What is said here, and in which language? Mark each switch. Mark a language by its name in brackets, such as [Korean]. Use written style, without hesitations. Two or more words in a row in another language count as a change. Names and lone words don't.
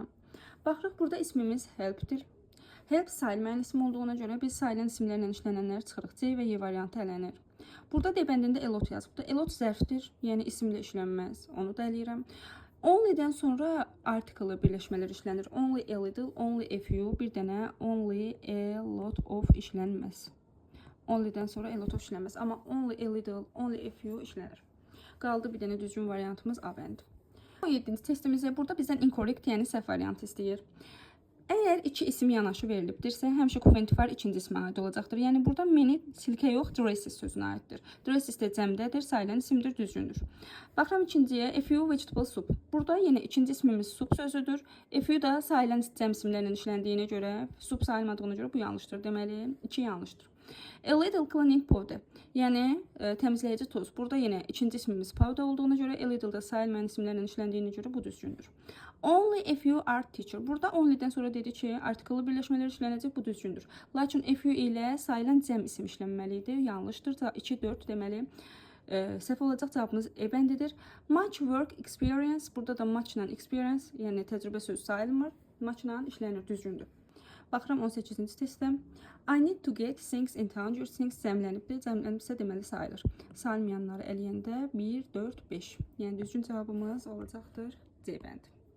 [Azerbaijani] Baxırıq, burada ismimiz helpdir. Help Sayılmayan isim olduğuna görə biz sayılan isimlərlə işlənənlər çıxırıq. C və Y variantı ələnir. Burada D bəndində elot yazıbdır. Elot zərfdir, yəni isimlə işlənməz. Onu da eləyirəm. Only-dən sonra article birləşmələr işlənir. [English] Only a little, only a few, [Azerbaijani] bir dənə [English] only a lot of [Azerbaijani] işlənməz. Only-dən sonra [English] a lot of [Azerbaijani] işlənməz. Amma [English] only a little, only a few [Azerbaijani] işlənir. Qaldı bir dənə düzgün variantımız A bəndi. 17-ci testimizdə burada bizdən incorrect, yəni səhv variantı istəyir. Əgər iki isim yanaşı verilibdirsə, həmişə Quvvət-Fəal ikinci ismə aid olacaqdır. Yəni burada many silkə yox, dresses sözünə aiddir. Dresses də cəmdədir, sayılan isimdir, düzgündür. Baxıram ikinciyə, [English] a few vegetable soup. [Azerbaijani] Burada yenə ikinci ismimiz soup sözüdür. [English] A few [Azerbaijani] da sayılan cəm isimlərlə işləndiyinə görə, soup sayılmadığına görə bu yanlışdır. Deməli, 2 yanlışdır. [English] A little cleaning powder, [Azerbaijani] yəni təmizləyici toz. Burada yenə ikinci ismimiz powder olduğuna görə, [English] a little [Azerbaijani] da sayılmayan isimlərlə işləndiyinə görə bu düzgündür. [English] Only a few art teacher. [Azerbaijani] Burada only-dən sonra dedi ki, article birləşmələr işlənəcək, bu düzgündür. Lakin [English] a few [Azerbaijani] ilə sayılan cəm isim işlənməli idi, yanlışdır. 2-4 deməli, səhv olacaq cavabımız E bəndidir. [English] Much work experience, [Azerbaijani] burada da much-la experience, yəni təcrübə sözü sayılmır, much-la işlənir, düzgündür. Baxıram 18-ci testdə. [English] I need to get things in town. Your things [Azerbaijani] cəmlənibdir. Cəmlənibsə deməli sayılır. Sayılmayanları eləyəndə 1, 4, 5. Yəni düzgün cavabımız olacaqdır C bəndi.